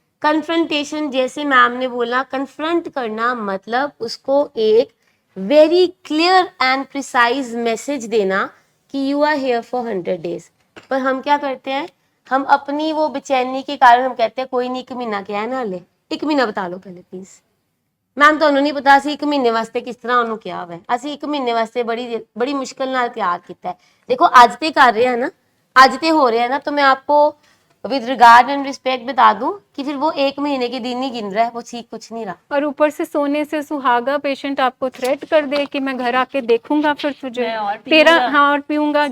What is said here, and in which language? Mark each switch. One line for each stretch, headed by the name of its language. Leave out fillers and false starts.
Hindi: Confrontation, जैसे ma'am ने बोला, कन्फ्रंट करना मतलब उसको एक very clear and precise message देना कि
English: You are here for 100 days.
Hindi: पर हम क्या करते हैं, हम अपनी वो बेचैनी के कारण हम कहते हैं कोई नहीं,
Punjabi: 1 ਮਹੀਨਾ ਕਿਹਾ ਨਾ ਹਲੇ, 1 ਮਹੀਨਾ ਬਤਾ ਲਓ ਪਹਿਲੇ ਪਲੀਜ਼ ਮੈਮ। ਤੁਹਾਨੂੰ ਨਹੀਂ ਪਤਾ ਅਸੀਂ 1 ਮਹੀਨੇ ਵਾਸਤੇ ਕਿਸ ਤਰ੍ਹਾਂ ਉਹਨੂੰ ਕਿਹਾ ਹੋਇਆ, ਅਸੀਂ 1 ਮਹੀਨੇ ਵਾਸਤੇ ਬੜੀ ਮੁਸ਼ਕਲ ਨਾਲ ਤਿਆਰ ਕੀਤਾ ਹੈ। ਦੇਖੋ ਅੱਜ ਤੇ ਕਰ ਰਹੇ
Hindi: हैं ना, आज ते हो रहे हैं ना, तो मैं आपको
English: with regard and respect
Hindi: बता दूं कि फिर वो 1 महीने के दिन ही गिन रहा है, वो ठीक कुछ नहीं रहा। और ऊपर से सोने से सुहागा पेशेंट आपको थ्रेट कर दे कि मैं घर आके देखूंगा फिर तुझे, मैं और तेरा पीऊंगा। हाँ और पीऊंगा।